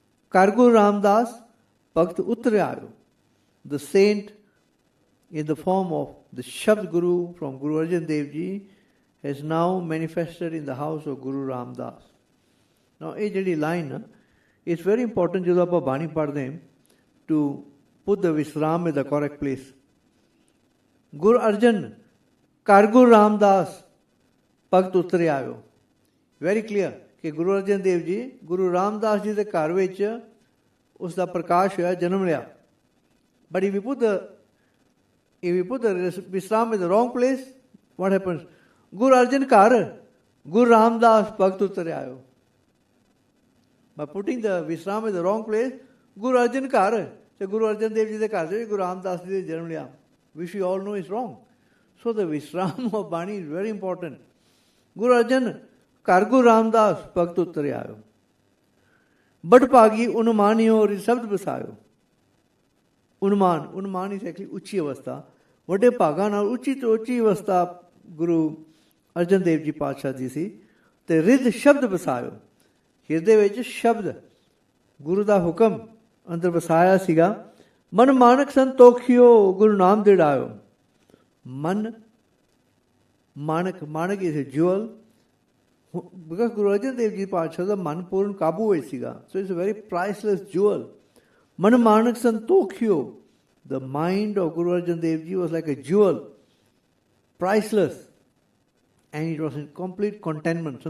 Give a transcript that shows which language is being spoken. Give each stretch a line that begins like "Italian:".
Punjabi: Kargur Ramdas, Bhakt Uttarayo,
English: the saint in the form of the Shabd Guru from Guru Arjan Dev Ji has now manifested in the house of Guru Ramdas. Now, a ਜਿਹੜੀ line is very important
Punjabi: ਜਦੋਂ ਆਪਾਂ ਬਾਣੀ ਪੜ੍ਹਦੇ ਹਾਂ
English: to put the Visram in the correct place.
Punjabi: Guru Arjan, Kargur Ramdas, ਭਗਤ ਉਤਰ ਆਇਓ.
English: very clear
Punjabi: ਕਿ ਗੁਰੂ ਅਰਜਨ ਦੇਵ ਜੀ ਗੁਰੂ ਰਾਮਦਾਸ ਜੀ ਦੇ ਘਰ ਵਿੱਚ ਉਸ ਦਾ ਪ੍ਰਕਾਸ਼ ਹੋਇਆ, ਜਨਮ ਲਿਆ.
English: But if we put the Visram in the wrong place, what happens?
Punjabi: Guru Arjan ਘਰ, ਗੁਰੂ ਰਾਮਦਾਸ ਭਗਤ ਉਤਰ ਆਇਓ.
English: By putting the Visram in the wrong place,
Punjabi: Guru Arjan ਘਰ ਤੇ ਗੁਰੂ ਅਰਜਨ ਦੇਵ ਜੀ ਦੇ ਘਰ ਵਿੱਚ ਗੁਰੂ ਰਾਮਦਾਸ ਜੀ ਨੇ ਜਨਮ ਲਿਆ,
English: which we all know is wrong. So the Visram of Bani is very important.
Punjabi: Guru Arjan ਘਰ ਗੁਰੂ ਰਾਮਦਾਸ ਭਗਤ ਉਤਰ ਆਇਓ. ਬੜ ਭਾਗੀ ਉਨਮਾਨਿਓ ਰਿਸ਼ਬਦ ਬਸਾਇਓ. ਉਨਮਾਨ
English: is actually
Punjabi: ਉੱਚੀ ਅਵਸਥਾ. ਵੱਡੇ ਭਾਗਾਂ ਨਾਲ ਉੱਚੀ ਤੋਂ ਉੱਚੀ ਅਵਸਥਾ ਗੁਰੂ ਅਰਜਨ ਦੇਵ ਜੀ ਪਾਤਸ਼ਾਹ ਜੀ ਸੀ. ਤੇ ਰਿੱਧ ਸ਼ਬਦ ਬਸਾਇਓ. ਹਿਰਦੇ ਵਿੱਚ ਸ਼ਬਦ ਗੁਰੂ ਦਾ ਹੁਕਮ ਅੰਦਰ ਵਸਾਇਆ ਸੀਗਾ. ਮਨ ਮਾਨਕ ਸੰਤੋਖਿਓ ਗੁਰੂ ਨਾਮ ਦਿੜਾਇਓ.
English: ਮਨ ਮਾਨਕ is a jewel. Because Guru Arjan Dev Ji Paatshah
Punjabi: ਦਾ ਮਨ ਪੂਰਨ ਕਾਬੂ ਵਿੱਚ ਸੀਗਾ.
English: So it's a very priceless jewel.
Punjabi: ਮਨ ਮਾਨਕ ਸੰਤੋਖਿਓ.
English: The mind of Guru Arjan Dev Ji was like a jewel, priceless, and it was in complete contentment.